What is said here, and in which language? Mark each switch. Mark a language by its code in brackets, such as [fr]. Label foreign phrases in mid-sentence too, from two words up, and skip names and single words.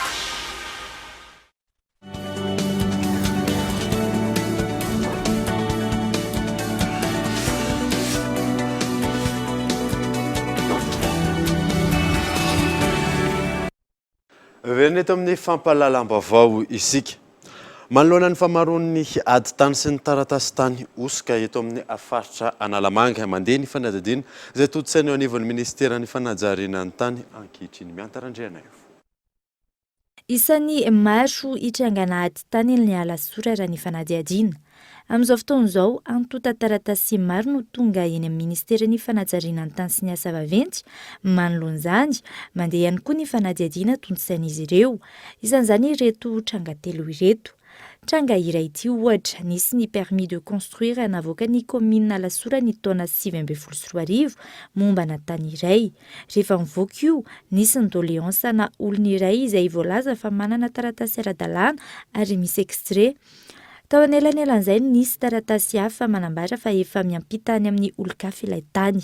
[mg] Veneto amin'ny fampahalalam-baovao isika. Manoloana ny famaroan'ny ady tany sy ny taratasy tany osika eto amin'ny faritra Analamanga mandeha ny fanadihadiana izay totsaina eo anivon'ny ministeran'ny fanajariana ny tany ankehitriny miantarandriana io. Isan'ny maro hitrangana ady tany ny alasora raha ny fanadihadiana. Amin'izao fotoan'izao, antota taratasy maro no tonga eny amin'ny ministeran'ny fanajariana ny tany sy ny asa vaventy manoloana izany, mandeha ihany koa ny fanadihadiana tontosain'izy ireo. Isan'izany ireto tranga telo ireto. Tranga iray ity ohatra nisy ny [fr] permis de construire [mg] navoaka ny commune Alasora ny taona 2024 momba na tany iray. Rehefa mivoaka io, nisy ny doléance na olona iray izay voalaza fa manana taratasy ara-dalàna ary misy extrait. Tao anelanelan'izay nisy taratasy hafa manambara fa efa miampita any amin'ny olon-kafa ilay tany.